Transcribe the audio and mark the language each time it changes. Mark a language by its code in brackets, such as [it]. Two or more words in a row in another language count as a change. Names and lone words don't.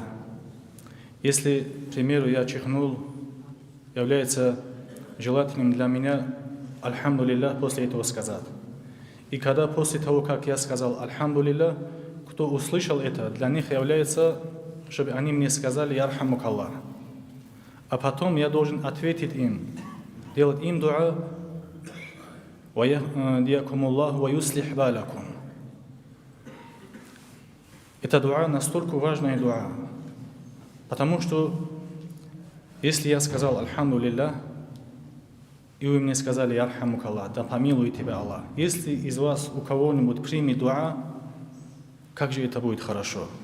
[ru] Если, к примеру, я чихнул, является желательным для меня «Альхамдулиллах» после этого сказать. И когда после того, как я сказал «Альхамдулиллах», кто услышал это, для них является, чтобы они мне сказали «Ярхамукаллах». А потом я должен ответить им, делать им дуа [ar] «ويهديكم الله ويصلح بالكم». [ru] Это дуа настолько важная дуа, потому что если я сказал «Альхамдулиллах», и вы мне сказали «Ярхамукаллах», да помилует тебя Аллах. Если из вас у кого-нибудь примет дуа, как же это будет хорошо.